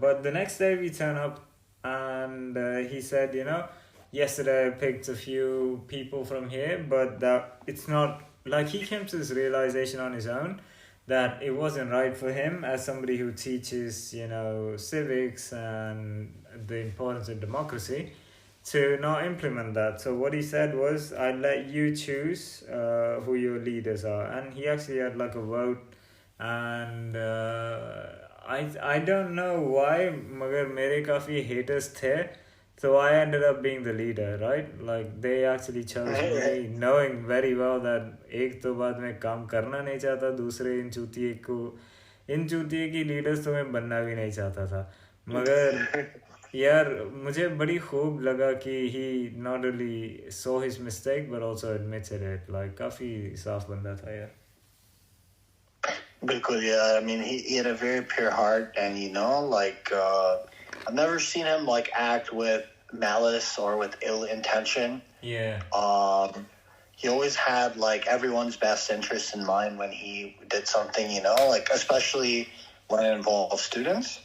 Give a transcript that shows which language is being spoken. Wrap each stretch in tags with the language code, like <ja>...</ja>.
<en>But the next day we turn up and he said, you know, yesterday I picked a few people from here, but that it's not, like, he came to this realization on his own that it wasn't right for him as somebody who teaches, you know, civics and the importance of democracy to not implement that. So what he said was, I let you choose who your leaders are. And he actually had like a vote. And I don't know why,</en> <hi>मगर मेरे काफ़ी</hi> <en>haters थे. So I ended up being the leader, right? Like they actually chose me, knowing very well that</en> <hi>एक तो बाद में काम करना नहीं चाहता, दूसरे इन चूतिए की लीडर्स तो मैं बनना भी नहीं चाहता था, मगर यार मुझे बड़ी खूब लगा कि</hi> <en>he not only saw his mistake but also admitted it.</en> <hi>Like काफी साफ बंदा था यार. बिल्कुल,</hi> <en>yeah. I mean, he had a very pure heart, and like I've never seen him like act with malice or with ill intention. Yeah. He always had like everyone's best interest in mind when he did something, like especially when it involved students.</en>